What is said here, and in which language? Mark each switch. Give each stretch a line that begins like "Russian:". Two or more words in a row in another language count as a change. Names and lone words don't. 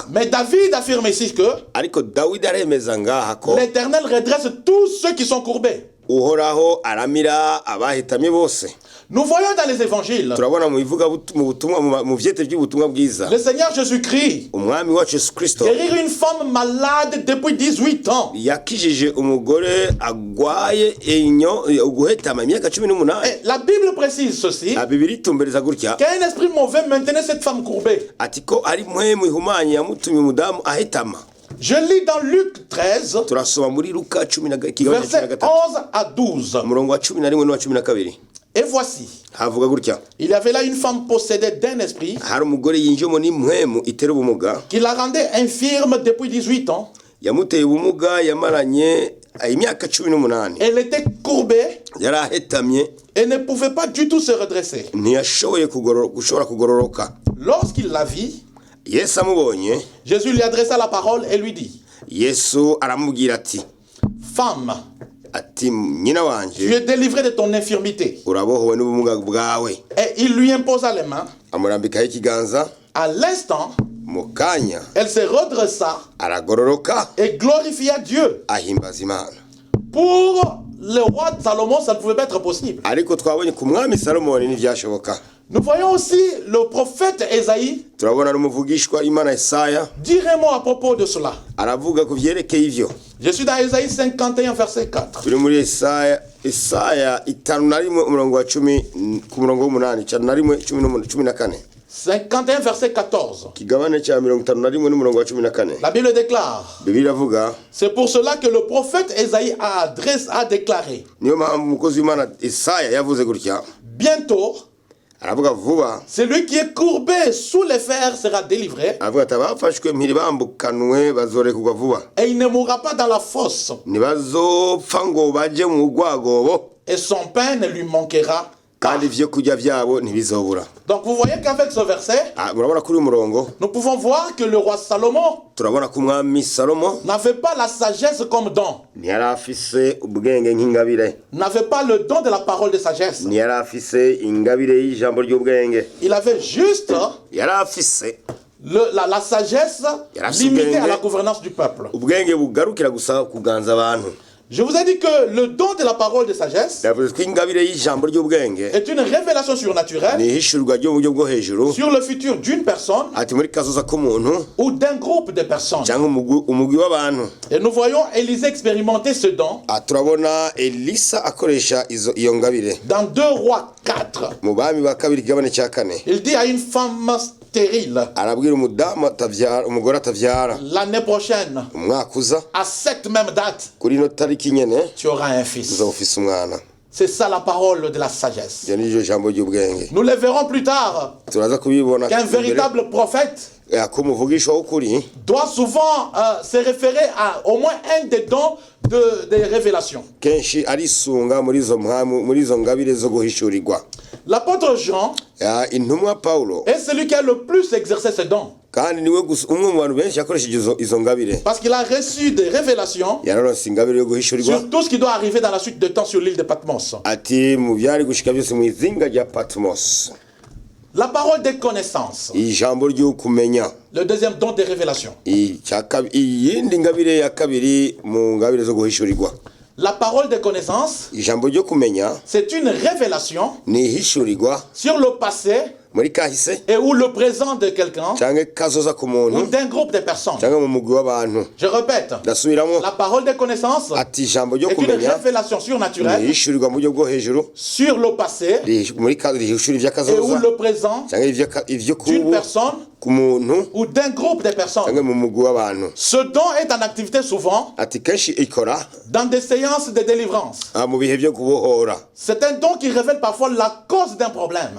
French: Mais David affirme ici que
Rundi: ariko Dawidi aremeza ngaha ko
French: l'Éternel redresse tous ceux qui sont courbés.
Rundi: uhoraho aramira abahitamye bose.
French: Nous voyons dans les évangiles,
Rundi: turabona mu butumwa mu vyete by'ubutumwa bwiza,
French: le Seigneur Jésus-Christ
Rundi: umwami wacu Yesu Kristo
French: guérir une femme malade depuis 18 ans.
Rundi: yakijije umugore agwaye guhetama imyaka 18.
French: Et la Bible précise ceci,
Rundi: Bibiri itumbereza gutya,
French: qu'un esprit mauvais maintenait cette femme courbée.
Rundi: ati ko ari mpwemu ihumanye yamutumye umudamu ahetama.
French: Je lis dans Luc 13,
Rundi: turasoma muri Luka 10
French: verset 11 à 12.
Rundi: umurongo wa 11 n'uwa 12.
French: Et voici,
Rundi: havuga gutya,
French: il y avait là une femme possédée d'un esprit
Rundi: hari umugore yinjiyemo n'impwemu itera ubumuga,
French: qui la rendait infirme depuis 18 ans.
Rundi: yamuteye ubumuga yamaranye imyaka 18.
French: Elle était courbée
Rundi: yari ahetamye,
French: et ne pouvait pas du tout se redresser.
Rundi: ntiyashoboye gushobora kugororoka.
French: Lorsqu'il la vit,
Rundi: Yesu amubonye,
French: Jésus lui adressa la parole et lui dit,
Rundi: Yesu aramubwira ati,
French: femme,
Rundi: ati nyina
French: tu
Rundi: wanje,
French: es délivrée de ton infirmité.
Rundi: urabohowe n'ubumuga bwawe.
French: Et il lui imposa les mains.
Rundi: amurambikaho ikiganza,
French: À l'instant,
Rundi: mu kanya
French: elle se redressa
Rundi: aragororoka,
French: et glorifia Dieu.
Rundi: ahimbaza Imana.
French: Pour le roi de Salomon, ça ne pouvait pas être possible.
Rundi: ariko twabonye ku mwami Salomoni ntibyashoboka.
French: Nous voyons aussi le prophète Ésaïe
Rundi: turabona n'umuvugishwa Imana Yesaya
French: dire un mot à propos de cela.
Rundi: aravuga ku byerekeye ivyo.
French: Je suis dans Ésaïe 51, verset 4.
Rundi: turi muri Yesaya 5:1 umurongo wa 10 ku murongo w'8, 5:1
French: 51, verset 14.
Rundi: kigabane cya 51 n'umurongo wa 14.
French: La Bible déclare,
Rundi: Bibiliya iravuga,
French: c'est pour cela que le prophète Ésaïe a déclaré,
Rundi: niyo mpamvu umukozi w'Imana Yesaya yavuze gutya,
French: bientôt,
Rundi: aravuga vuba
French: Celui qui est courbé sous les fers sera délivré.
Rundi: aravuga ati abafashwe mpiri bambukanwe bazorekurwa vuba
French: Et il ne mourra pas dans la fosse.
Rundi: ntibazopfa ngo baje mu rwagobo
French: Et son pain ne lui manquera.
Rundi: kandi ivyo kurya vyabo ntibizobura.
French: Donc vous voyez qu'avec ce verset,
Rundi: Murabona kuri umurongo
French: nous pouvons voir que le roi Salomon
Rundi: turabona ko umwami Salomo
French: n'avait pas la sagesse comme don.
Rundi: ntiyari afise ubwenge nk'ingabire,
French: N'avait pas le don de la parole de sagesse.
Rundi: ntiyari afise ingabire y'ijambo ry'ubwenge,
French: Il avait juste
Rundi: yari afise
French: la sagesse limitée à la gouvernance du peuple.
Rundi: ubwenge bugarukira gusa kuganza abantu.
French: Je vous ai dit que le don de la parole de sagesse
Rundi: Yavuze ko ingabire y'ijambo ry'ubwenge
French: est une révélation surnaturelle
Rundi: ni ihishurwa ryo mu buryo bwo hejuru
French: sur le futur d'une personne
Rundi: ati muri kazoza k'umuntu
French: ou d'un groupe de personnes.
Rundi: cyangwa umugwi w'abantu.
French: Et nous voyons Élisée expérimenter ce don
Rundi: Turabona Elisa akoresha iyo ngabire
French: dans 2 Rois 4.
Rundi: mu bami ba kabiri kigabane cya kane.
French: Il dit à une femme stérile,
Rundi: arabwira umudamu atavyara, umugore atavyara,
French: l'année prochaine,
Rundi: umwaka uza
French: à cette même date,
Rundi: kuri ino tariki nyene
French: tu auras un fils.
Rundi: uzaba ufise umwana.
French: C'est ça la parole de la sagesse.
Rundi: Iyo ni ryo jambo ry'ubwenge.
French: Nous le verrons plus tard
Rundi: Turaza kubibona
French: qu'un véritable prophète
Rundi: ko umuvugisha w'ukuri
French: doit souvent se référer à au moins un des dons des révélations.
Rundi: kenshi arisunga muri izo ngabire zo guhishurirwa.
French: L'apôtre Jean
Rundi: intumwa Paulo
French: est celui qui a le plus exercé ce don.
Rundi: kandi niwe umwe mu bantu benshi yakoresheje izo ngabire.
French: Parce qu'il a reçu des révélations
Rundi: yararonse ingabire yo guhishurirwa
French: sur tout ce qui doit arriver dans la suite de temps sur l'île de Patmos.
Rundi: ati mu byari gushika byose mu izinga rya Patmos.
French: La parole des connaissances,
Rundi: ijambo ryo kumenya,
French: le deuxième don des révélations.
Rundi: iyindi ngabire ya kabiri mu ngabire zo guhishurirwa.
French: La parole des connaissances,
Rundi: ijambo ryo kumenya
French: c'est une révélation
Rundi: ni ihishurirwa
French: sur le passé
Rundi: muri kahise
French: et ou le présent de quelqu'un
Rundi: cyangwa kazoza ku
French: ou
Rundi: muntu
French: d'un groupe de personnes.
Rundi: cyangwa mu mugwi w'abantu.
French: Je répète,
Rundi: ndasubiramo
French: la parole des connaissances
Rundi: ati ijambo ryo
French: est une
Rundi: kumenya
French: révélation
Rundi: ni
French: surnaturelle
Rundi: ihishurirwa mu buryo bwo hejuru
French: sur le passé
Rundi: muri rihishura
French: et ou
Rundi: ivy'akazoza
French: le présent
Rundi: cyangwa ivyo
French: d'une
Rundi: kubu
French: personne
Rundi: ku muntu
French: ou d'un groupe de personnes.
Rundi: cyangwa mu mugwi w'abantu.
French: Ce don est en activité souvent
Rundi: ati kenshi ikora
French: dans des séances de délivrance.
Rundi: mu bihe byo kubohora.
French: C'est un don qui révèle parfois la cause d'un problème.